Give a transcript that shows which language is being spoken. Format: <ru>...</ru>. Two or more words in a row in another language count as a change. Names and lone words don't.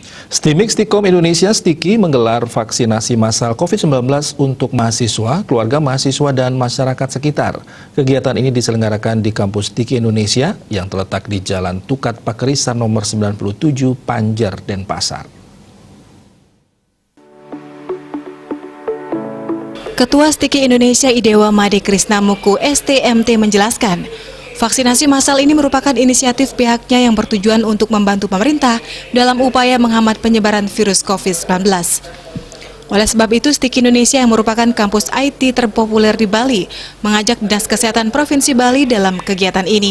<id>Stimik Stikom Indonesia Stiki menggelar vaksinasi massal COVID-19 untuk mahasiswa, keluarga mahasiswa, dan masyarakat sekitar. Kegiatan ini diselenggarakan di kampus Stiki Indonesia yang terletak di Jalan Tukat Pakerisan nomor 97 Panjer, Denpasar. Ketua Stiki Indonesia Idewa Made Krisnamuku STMT menjelaskan, vaksinasi massal ini merupakan inisiatif pihaknya yang bertujuan untuk membantu pemerintah dalam upaya menghambat penyebaran virus COVID-19. Oleh sebab itu, Stiki Indonesia yang merupakan kampus IT terpopuler di Bali mengajak Dinas Kesehatan Provinsi Bali dalam kegiatan ini.</id>